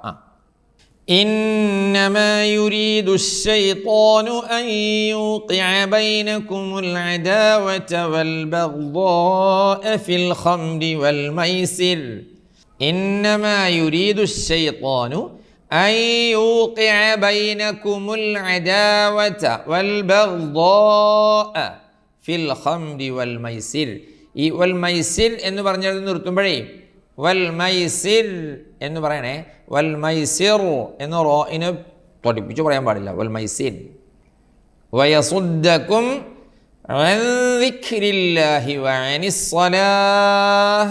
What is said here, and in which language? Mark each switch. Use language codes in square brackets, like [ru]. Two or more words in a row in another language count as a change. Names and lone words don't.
[ar] إنما يريد الشيطان أن يوقع بينكم العداوة والبغضاء في الخمر والميسر. إنما يريد الشيطان أن يوقع بينكم العداوة والبغضاء في الخمر والميسر. [ml] ഈ [ar] والميسر [ml] എന്ന് പറഞ്ഞത് നിർത്തുമ്പോഴേ [ar] والميسر [ml] എന്ന് പറയണേ. [ar] والميسر [ml] എന്ന് റോയിനെ തൊടിപ്പിച്ച് പറയാൻ പാടില്ല. [ar] والميسر ويصدكم عن ذكر الله وعن الصلاة.